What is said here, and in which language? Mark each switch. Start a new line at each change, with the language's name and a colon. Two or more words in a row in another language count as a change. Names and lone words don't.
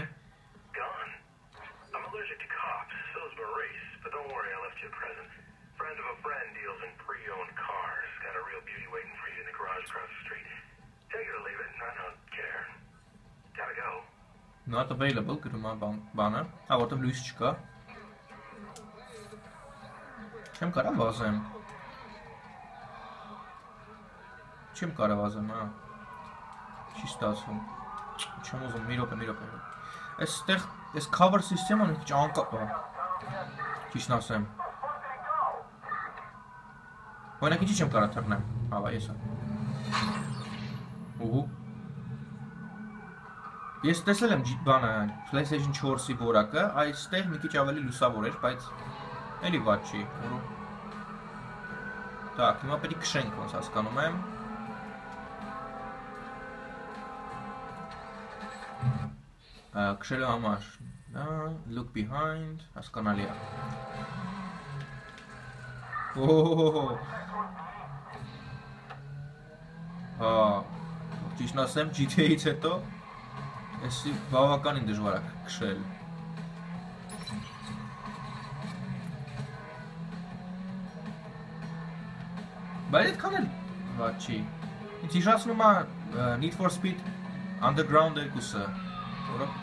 English: Gone. I'm allergic to cops, so is Maurice, but don't worry, I left you a present. Friend of a friend deals in pre-owned cars. Got a real beauty waiting for you in the garage across the street. Take it or leave it, I don't care. Gotta go. Not available
Armenian: գրում է բանը, որտեղ լույս չկա։ Չեմ կարա վազեմ։ Չեմ կարա վազեմ, հա։ Չի ստացվում։ Չեմ ուզում, մի րոպե։ Այստեղ այս
English: cover system-
Armenian: ը մի քիչ անկապ է։ Ճիշտն ասեմ։ Օրինակ ինչի չեմ կարա թռնեմ։ Հավա, ես եմ։ Ուհու։ Ես տեսել եմ բանը PlayStation 4-ի որակը, այստեղ մի քիչ ավելի լուսավոր էր, բայց էլի վատ չի։ Так, հիմա պետք է քշենք, ոնց հասկանում եմ։ Քշելու համար,
English: look behind,
Armenian: հասկանալի է։ Ճիշտն ասեմ, GTA-ից հետո Էսի բավականին դժվար է քշել։ Բայց այդքան էլ վատ չի։ Ինձ հիշացնում է Need for Speed Underground 2-ը, որը